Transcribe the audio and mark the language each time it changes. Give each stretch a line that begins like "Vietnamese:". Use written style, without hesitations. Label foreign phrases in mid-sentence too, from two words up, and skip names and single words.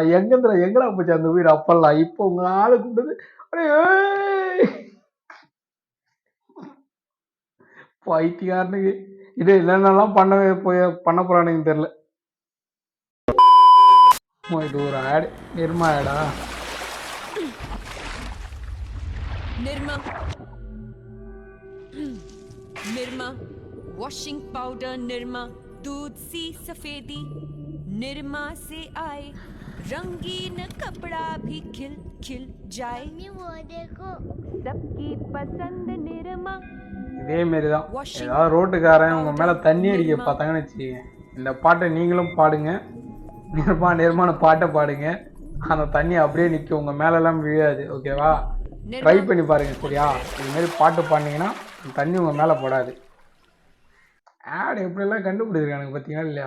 Tamil: எங்கடா போச்சு அந்த உயிர் அப்பெல்லாம்? இப்போ உங்க ஆளு கூப்பிட்டது பைத்தியாருனுங்க. இது என்னென்னலாம் பண்ண போறானுங்க தெரியல. இது ஒரு ஆட். நிர்மா ஆடா?
Hindi: निर्मा वॉशिंग पाउडर, निर्मा दूध सी सफेदी, निर्मा से आए रंगीन कपड़ा भी खिल खिल जाए, वो देखो सबकी पसंद निर्मा.
Tamil: இதே மாரி தான் ஏதாவது ரோட்டுக்காரன் உங்க மேல தண்ணி அடிக்க பார்த்தாங்கன்னு வச்சுக்கோங்க, இந்த பாட்டை நீங்களும் பாடுங்க. நிர்மான பாட்டை பாடுங்க. அந்த தண்ணி அப்படியே நிற்கும், உங்க மேலெல்லாம் விழாது. ஓகேவா? ட்ரை பண்ணி பாருங்க. சரியா? இது மாதிரி பாட்டு பாடினீங்கன்னா தண்ணி உங்க மேலே போடாது. ஆட் எப்படியெல்லாம் கண்டுபிடிச்சிருக்கானுங்க பார்த்தீங்களா இல்லையா?